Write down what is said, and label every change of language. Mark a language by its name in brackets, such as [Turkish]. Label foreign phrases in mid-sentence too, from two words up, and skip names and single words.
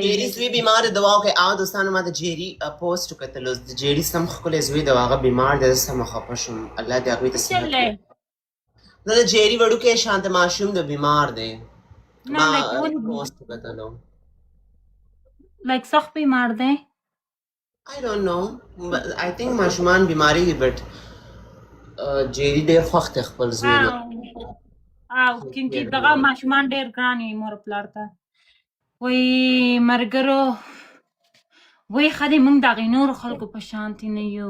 [Pashto] جیري زوی بیمار دی دوا وکړئ. او دوستانو ما د جیري پوسټ وکتلو د جیري سم ښکلی زوی دی هغه بیمار دی. زه سمه خفه شوم. الله دې هغوی ته صحت ورکړي. نه د جیري وړوکی شانته ماشوم دی بیمار دی. ما پوسټ وکتلو لایک سخت بیمار دی. [English] I don't know. I think [Pashto] ماشومان بیماری دي بټ جیري ډېر خوښ دی خپل زوی نه. کیونکې دغه ماشومان ډېر ګران وي مور پلار ته. وایي مرګرو وایي ښه دی موږ د هغې نورو خلکو په شانتې نه یو.